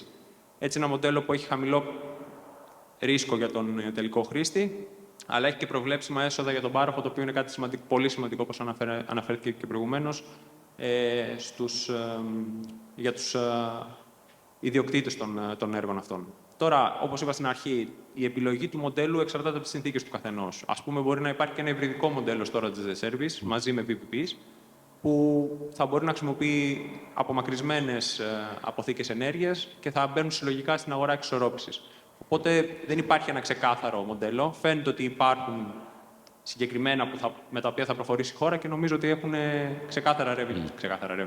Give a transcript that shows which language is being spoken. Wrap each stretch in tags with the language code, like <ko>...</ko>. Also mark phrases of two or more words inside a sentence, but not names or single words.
<el>Έτσι, ένα μοντέλο που έχει χαμηλό ρίσκο για τον τελικό χρήστη, αλλά έχει και προβλέψιμα έσοδα για τον πάροχο, το οποίο είναι κάτι πολύ σημαντικό, όπως αναφέρθηκε και προηγουμένως, για τους ιδιοκτήτες των έργων αυτών. Τώρα, όπως είπα στην αρχή, η επιλογή του μοντέλου εξαρτάται από τις συνθήκες του καθενός. Ας πούμε, μπορεί να υπάρχει και ένα υβριδικό μοντέλο</el> <en>storage as a service,</en> <el>μαζί με VPPs, που θα μπορεί να χρησιμοποιεί απομακρυσμένες αποθήκες ενέργειας και θα μπαίνουν συλλογικά στην αγορά εξισορρόπησης. Οπότε δεν υπάρχει ένα ξεκάθαρο μοντέλο. Φαίνεται ότι υπάρχουν συγκεκριμένα με τα οποία θα προχωρήσει η χώρα και νομίζω ότι έχουν ξεκάθαρα revenue.</el>